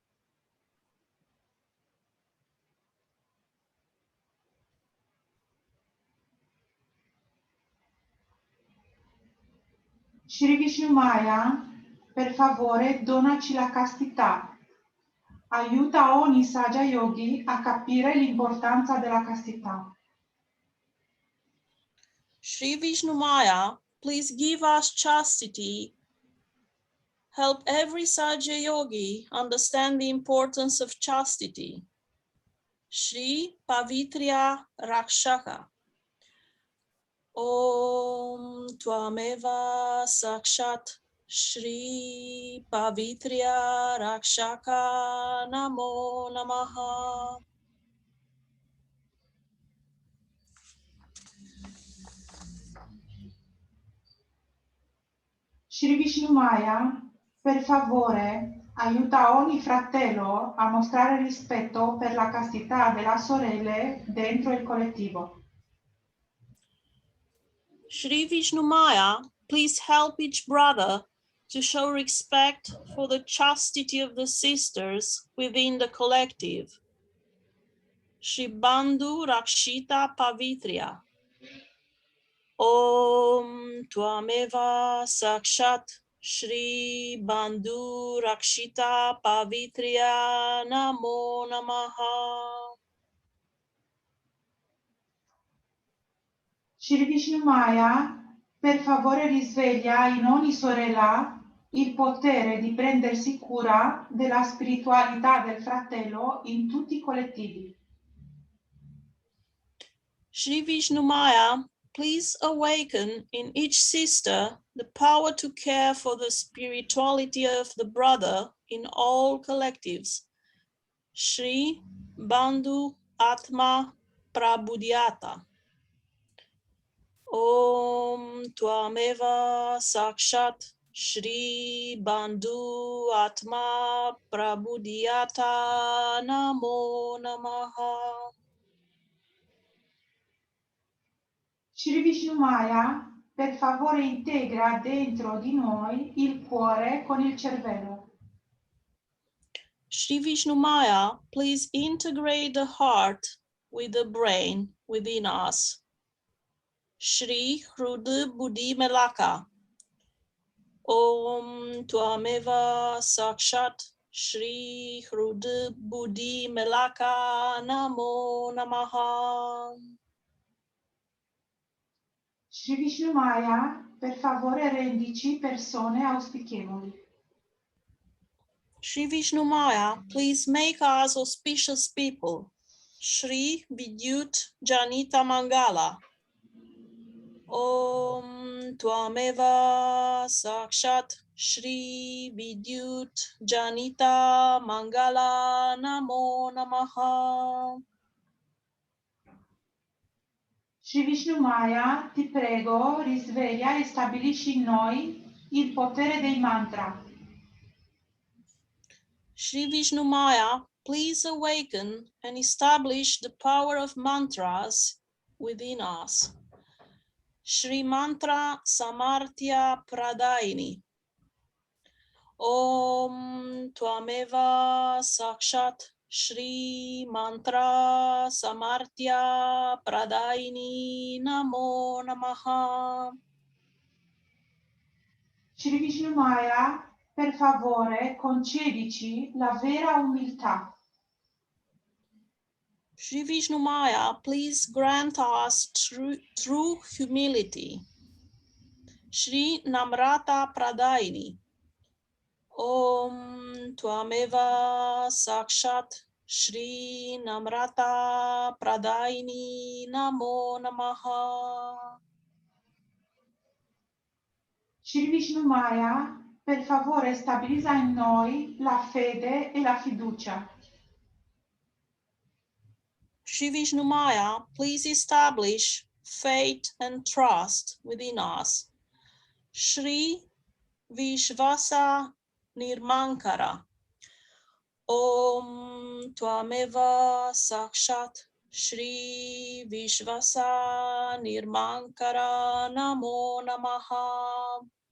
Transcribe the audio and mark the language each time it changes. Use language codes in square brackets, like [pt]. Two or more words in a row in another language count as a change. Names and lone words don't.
[it] Shri Vishnumaya, per favore, donaci la castità. Aiuta ogni saggia yogi a capire l'importanza della castità. [en] Shri Vishnumaya, please give us chastity. Help every Sajja yogi understand the importance of chastity. [sa] Shri Pavitriya Rakshaka. Om Tvameva Sakshat Shri Pavitriya Rakshaka Namo Namaha. [it] Shri Vishnumaya, per favore, aiuta ogni fratello a mostrare rispetto per la castità della sorella dentro il collettivo. [en] Shri Vishnumaya, please help each brother to show respect for the chastity of the sisters within the collective. [sa] Shri Bandhu Rakshita Pavitriya. Om Tvameva Sakshat Shri Bandhu Rakshita Pavitriya Namo Namaha. [it] Shri Vishnumaya, per favore risveglia in ogni sorella il potere di prendersi cura della spiritualità del fratello in tutti i collettivi. [en] Shri Vishnumaya, please awaken in each sister the power to care for the spirituality of the brother in all collectives. [sa] Shri Bandhu Atma Prabhudyata. Om Tvameva Sakshat Shri Bandhu Atma Prabhudyata Namo Namaha. [it] Shri Vishnumaya, per favore integra dentro di noi il cuore con il cervello. [en] Shri Vishnumaya, please integrate the heart with the brain within us. [sa] Shri Hruda Buddhi Melaka. Om Tvameva Sakshat Shri Hruda Buddhi Melaka Namo Namaha. [it] Shri Vishnumaya, per favore rendici persone auspicevoli. [en] Shri Vishnumaya, please make us auspicious people. [sa] Shri Vidyut Janita Mangala. Om Tvameva Sakshat Shri Vidyut Janita Mangala Namo Namaha. [it] Shri Vishnumaya, ti prego, risveglia e stabilisci in noi il potere dei mantra. [en] Shri Vishnumaya, please awaken and establish the power of mantras within us. [sa] Shri Mantra Samarthya Pradaini. Om Tvameva Sakshat Shri Mantra Samarthya Pradaini Namo Namaha. [it] Shri Vishnumaya, per favore, concedici la vera umiltà. [en] Shri Vishnumaya, please grant us true humility. [sa] Shri Namrata Pradaini. Om Tvameva Sakshat Shri Namrata Pradaini Namo Namaha. [it] Shri Vishnumaya, per favore, stabilizza in noi la fede e la fiducia. [en] Shri Vishnumaya, please establish faith and trust within us. [sa] Shri Vishwasa Nirmankara. Om Tvameva Sakshat Shri Vishwasa Nirmankara Namo Namaha.